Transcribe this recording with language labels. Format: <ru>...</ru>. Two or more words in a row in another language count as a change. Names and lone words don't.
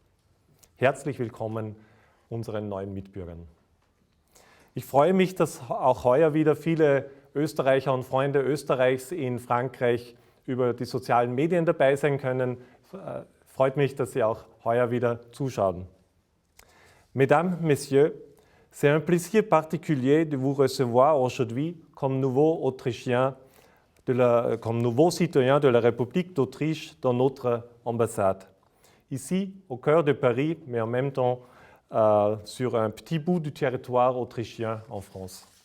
<de>Herzlich willkommen unseren neuen Mitbürgern. Ich freue mich, dass auch heuer wieder viele Österreicher und Freunde Österreichs in Frankreich über die sozialen Medien dabei sein können. Freut mich, dass Sie auch heuer wieder zuschauen.</de> <fr>Mesdames, Messieurs, c'est un plaisir particulier de vous recevoir aujourd'hui comme nouveau Autrichien, comme nouveau citoyen de la République d'Autriche dans notre ambassade. Ici, au cœur de Paris, mais en même temps sur un petit bout du territoire autrichien en France.</fr>